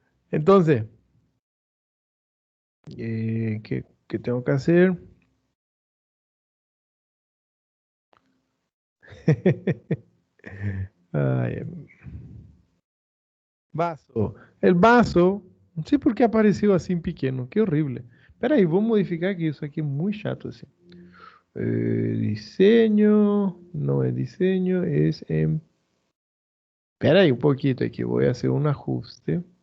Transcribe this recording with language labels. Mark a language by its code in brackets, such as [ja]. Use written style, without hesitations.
[es] Entonces, ¿qué tengo que hacer? Ay, vaso. El vaso, no sé por qué apareció así en pequeño, qué horrible. [pt] Espera aí, vou modificar aqui, isso aqui é muito chato assim. [es] Diseño, no es diseño, es en... Espera ahí un poquito aquí, voy a hacer un ajuste.